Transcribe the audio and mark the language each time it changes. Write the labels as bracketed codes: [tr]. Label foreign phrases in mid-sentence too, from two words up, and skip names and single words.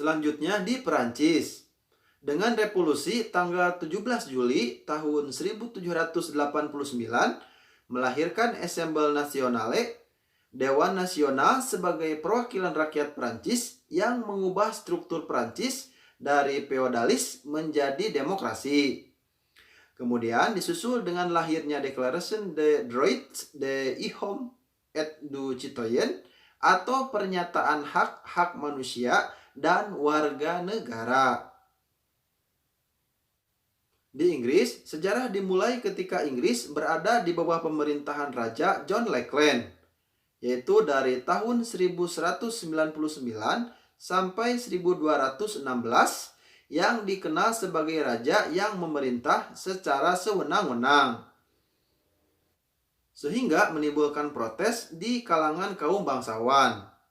[id] Selanjutnya di Perancis. Dengan revolusi tanggal 17 Juli tahun 1789 melahirkan Assemblée Nationale, Dewan Nasional sebagai perwakilan rakyat Prancis yang mengubah struktur Prancis dari feodalis menjadi demokrasi. Kemudian disusul dengan lahirnya Déclaration des droits de l'homme et du citoyen atau pernyataan hak-hak manusia dan warga negara. Di Inggris, sejarah dimulai ketika Inggris berada di bawah pemerintahan Raja John Lackland, yaitu dari tahun 1199 sampai 1216 yang dikenal sebagai raja yang memerintah secara sewenang-wenang, sehingga menimbulkan protes di kalangan kaum bangsawan.